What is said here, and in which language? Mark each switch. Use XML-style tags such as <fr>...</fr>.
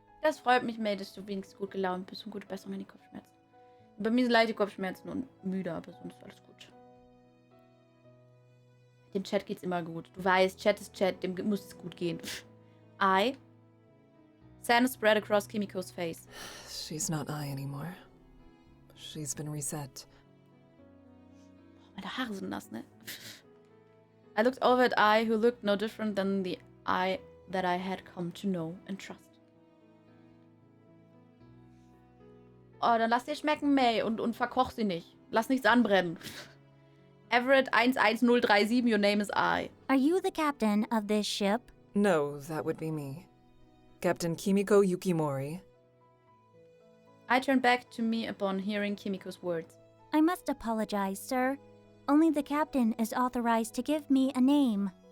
<de>Das freut mich, May, dass du wenigstens gut gelaunt bist und gute Besserung an die Kopfschmerzen. Bei mir sind leichte Kopfschmerzen und müde, aber sonst alles gut. Dem Chat geht's immer gut. Du weißt, Chat ist Chat, dem muss es gut gehen.</de> <en>Sadness spread across Kimiko's face. She's not I anymore. She's been reset.</en> <de>Meine Haare sind nass, ne?</de> <en>I looked over at I, who looked no different than the I that I had come to know and trust.</en> <de>Oh, dann lass dir schmecken, May, und verkoch sie nicht. Lass nichts anbrennen.</de> <en>Everett 11037, your name is I. Are you the captain of this ship? No, that would be me. Captain Kimiko Yukimori. I turned back to me upon hearing Kimiko's words. I must apologize, sir. Only the captain is authorized to give me a name.</en>